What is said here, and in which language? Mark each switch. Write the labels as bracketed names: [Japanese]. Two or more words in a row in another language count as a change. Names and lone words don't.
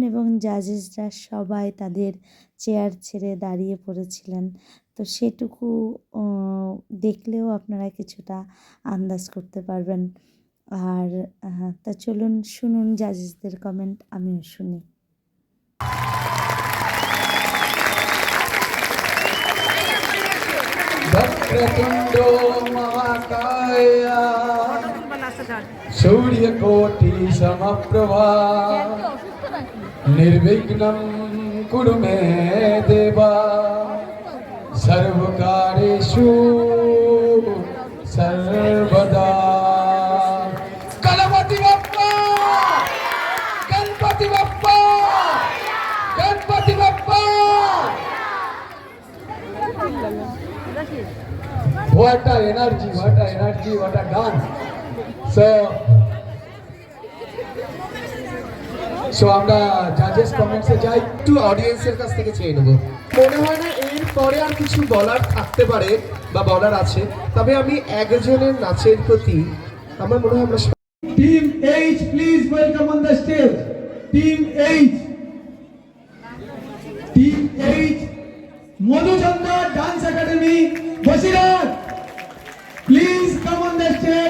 [Bangla] এবং জাজেসরা সবাই তাদের চেয়ার ছেড়ে দাঁড়িয়ে পড়েছিলেন, তো সেটুকু দেখলেও আপনারা কিছুটা আন্দাজ করতে পারবেন। আর তা চলুন শুনুন জাজেসদের কমেন্ট, আমিও শুনি। [Sanskrit] वक्रतुण्डो महाकाय सूर्यकोटि समप्रभा निर्विघ्नं कुरु मे देवा सर्वकारेषु सर्वदा। [Marathi] गणपति बप्पा, गणपति बप्पा, गणपति बप्पा। [English] What a energy, what a energy, what a dance. [Bangla] So আমরা জাজেস কমেন্টসে যাই, একটু অডিয়েন্সের কাছ থেকে চেয়ে নেব। মনে হয় না এর পরে আর কিছু বলার থাকতে পারে বা বলার আছে, তবে আমি একজনের নাচের প্রতি আমার মনে হয় আমরা টিম এইচ [English] please welcome on the stage. [Bangla] টিম এইচ, টিম এইচ মধুচন্দ্র ডান্স একাডেমি বসিরহাট, [English] please come on the stage.